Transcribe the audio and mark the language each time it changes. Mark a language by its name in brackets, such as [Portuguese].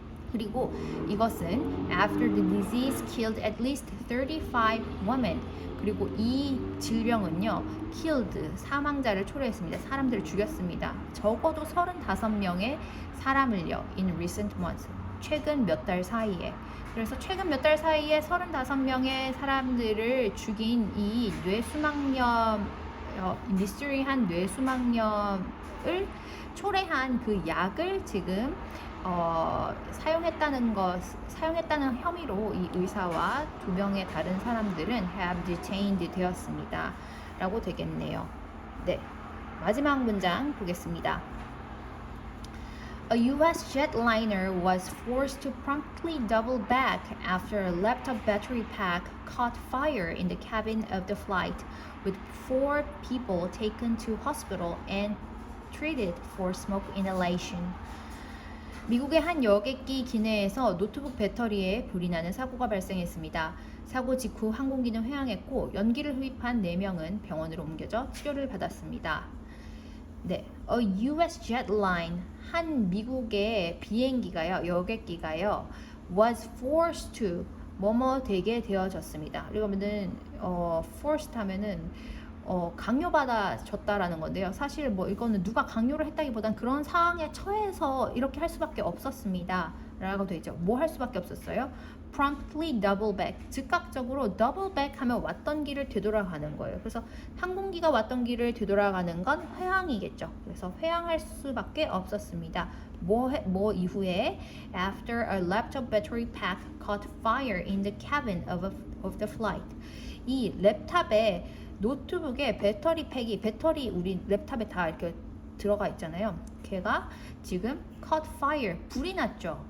[Korean] 그리고 이것은 [English] after the disease killed at least 35 women. [Korean] 그리고 이 질병은요, [English] killed, [Korean] 사망자를 초래했습니다. 사람들을 죽였습니다. 적어도 35명의 사람을요, [English] in recent months, [Korean] 최근 몇 달 사이에. 그래서 최근 몇 달 사이에 35명의 사람들을 죽인 이 뇌수막염, 미스터리한 뇌수막염을 초래한 그 약을 지금 사용했다는 혐의로 이 의사와 2명의 다른 사람들은 [English] have detained [Korean] 되었습니다. 라고 되겠네요. 네, 마지막 문장 보겠습니다. [English] A U.S. jetliner was forced to promptly double back after a laptop battery pack caught fire in the cabin of the flight, with 4 people taken to hospital and treated for smoke inhalation. [Korean] 미국의 한 여객기 기내에서 노트북 배터리에 불이 나는 사고가 발생했습니다. 사고 직후 항공기는 회항했고 연기를 흡입한 4명은 병원으로 옮겨져 치료를 받았습니다. 네, [English] a US jet line, [Korean] 한 미국의 비행기가요, 여객기가요, [English] was forced to [Korean] 뭐뭐 되게 되어졌습니다. 그러면은 forced 하면은 강요받아졌다라는 건데요. 사실 뭐 이거는 누가 강요를 했다기보단 그런 상황에 처해서 이렇게 할 수밖에 없었습니다. 라고 되어 있죠. 뭐 할 수밖에 없었어요? [English] promptly double back. [Korean] 즉각적으로 [English] double back [Korean] 하면 왔던 길을 되돌아가는 거예요. 그래서 항공기가 왔던 길을 되돌아가는 건 회항이겠죠. 그래서 회항할 수밖에 없었습니다. 뭐 이후에 [English] after a laptop battery pack caught fire in the cabin of the flight. [Korean] 이 랩탑에 노트북에 배터리 우리 랩탑에 다 이렇게 들어가 있잖아요. 걔가 지금 [English] caught fire, [Korean] 불이 났죠.